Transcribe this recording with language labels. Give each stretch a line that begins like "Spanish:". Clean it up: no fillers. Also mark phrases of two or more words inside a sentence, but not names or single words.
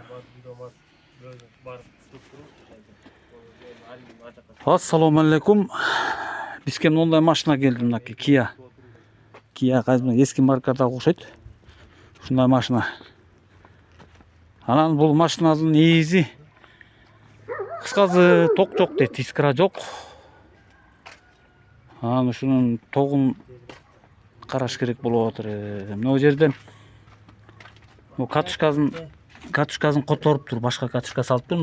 Uzbek: Assalomu alaykum. Bizga mындай машина keldi, mынaki Kia. Kia qaysi eski markада o'xshaydi. Shunday машина.
Kyrgyz: Анан бул машинанын негизи кыскасы ток жок дейт, искра жок. Анан ушунун тогун караш керек болуп атыр. Мына жерден бул катушкасын которуп тур, башка катушка салып тур.